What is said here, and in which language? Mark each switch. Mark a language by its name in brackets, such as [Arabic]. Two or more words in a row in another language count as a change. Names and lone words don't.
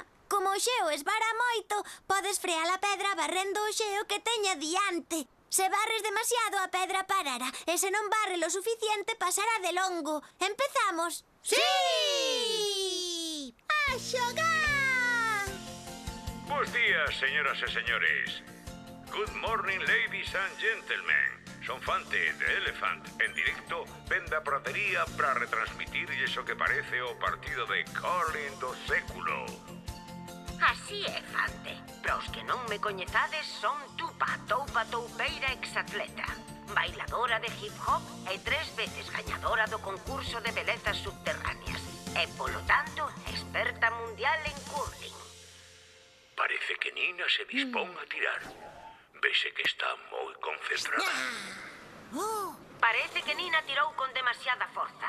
[Galician] Como o xeo esvara moito, podes frear a pedra barrendo o xeo que teña diante. Se barres demasiado, a pedra parará, e se non barre lo suficiente, pasará de longo. Empezamos. Sí! A xogar! Bos días, señoras e señores. [English] Good morning, ladies and gentlemen. [Galician] Son Fante de Elephant, en directo, ven da pratería para retransmitirlles o que parece o partido de curling do século. Así é, Fante. Para os que non me coñezades, son Tupa, toupa toupeira exatleta, bailadora de hip-hop e 3 veces gañadora do concurso de belezas subterráneas. E, polo tanto, experta mundial en curling. Parece que Nina se dispón a tirar. Vese que está moi concentrada. Parece que Nina tirou con demasiada forza.